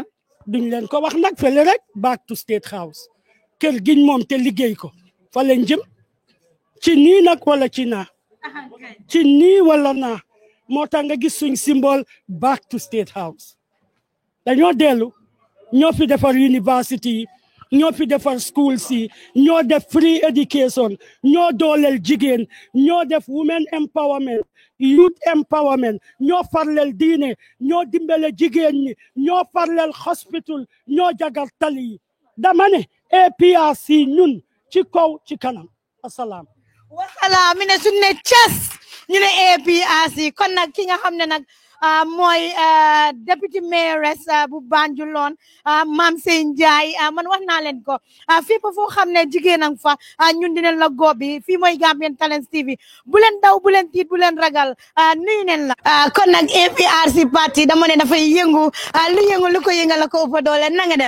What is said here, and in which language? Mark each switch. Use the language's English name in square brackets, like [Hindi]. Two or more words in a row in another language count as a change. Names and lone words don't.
[Wolof] duñ leen ko wax nag fële rek [English] back to State House [Wolof] kër giñ moom te liggéey ko fa leen jëm ci nii nag wala ci naa ci nii wala naa moo tax nga gis suñ symbole [English] back to State House [Wolof] dañoo dellu ñoo fi defar university yi ñoo fi defar school si ñoo def [English] free education [Wolof] ñoo dooleel jigéen ñoo def [English] women empowerment youth empowerment [Wolof] ñoo farleel diine ñoo dimbale jigéen ñi ñoo farleel hospital ñoo jagal tali yi dama ne APRC ñun ci kaw ci kanam asalaam wasalaam mi ne suñ ne cas ñu ne APRC kon nag ki nga xam ne nag mooy [English] deputy mayoress [Wolof] bu Banjul loon Mame Sey Njie man wax naa leen ko fii ba foo xam ne jigéen ang fa ñun dinañ la góobi fii mooy Gambian Talents TV bu leen daw bu leen tiit bu leen ragal nuyu neen la kon nag APRC parti dama ne dafay yëngu lu yëngu lu ko yëngal la ko ëpp doole na nga def